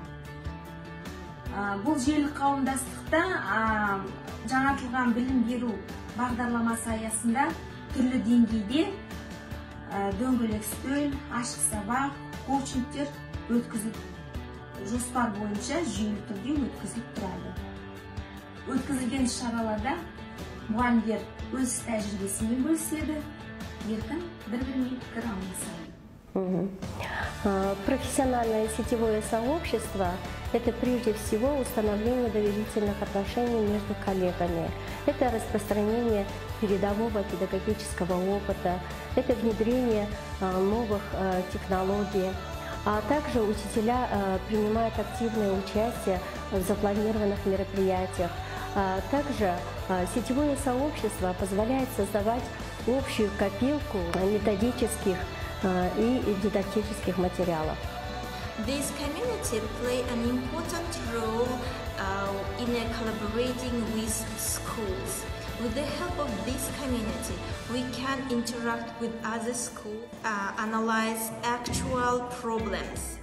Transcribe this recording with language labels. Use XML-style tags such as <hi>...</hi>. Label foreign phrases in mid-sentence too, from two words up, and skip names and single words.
<kk>Бұл желілік қауымдастықта жаңартылған білім беру бағдарламасы аясында түрлі деңгейде дөңгелек үстел, ашық сабақ, коучингтер өткізіліп, жоспар бойынша жүйелі түрде өткізіліп тұрады. Өткізілген шараларда мұғалімдер өз тәжірибесімен бөліседі, еркін бір-бірімен пікір алмасады.</kk> <ru>Профессиональное сетевое сообщество – это прежде всего установление доверительных отношений между коллегами. Это распространение передового педагогического опыта, это внедрение новых технологий. А также учителя принимают активное участие в запланированных мероприятиях. Также сетевое сообщество позволяет создавать общую копилку методических и дидактических материалов.</ru> <en>This community play an important role in collaborating with schools. With the help of this community, we can interact with other schools, analyze actual problems.</en>